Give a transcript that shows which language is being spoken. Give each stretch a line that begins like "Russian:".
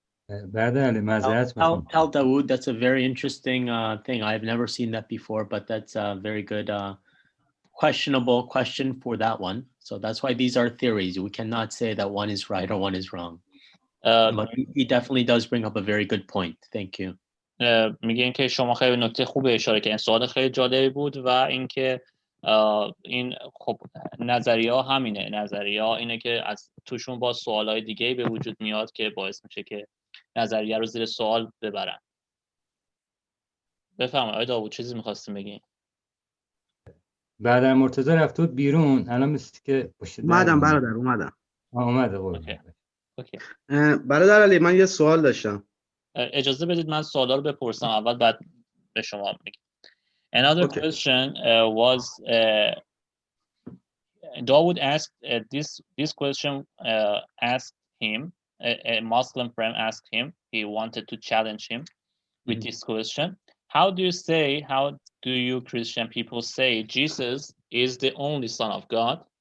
English: Al Dawood, that's a very interesting thing. I've never seen that before, but that's a very good questionable question for that one. So that's why these are theories. We cannot say that one is right or one is wrong. But he definitely does bring up a very good point. Thank you.
Persian: میگن که شما خیلی نکته خوبه اشاره کردین. سوال خیلی جالبی بود و اینکه این خب نظریه‌ها همینه. نظریه‌ها اینه که از توشون با سوالای دیگه‌ای به وجود میاد که باعث میشه که نظریه رو زیر سوال ببرن. بفرمایید آقای داوود، چیزی می‌خواستین بگین؟ بعد مرتضی رفت بود بیرون، الان مثل که اومدم برادر، اومدم. اومده قربون.
English: Okay.
Persian: برادر علی، من یه سوال داشتم. اجازه بدید من سوالا رو بپرسم اول، بعد به شما میگم.
English: Another question was Dawood asked this question asked him, a Muslim friend asked him, he wanted to challenge him with this question. How do you Christian people say Jesus is the only son of God?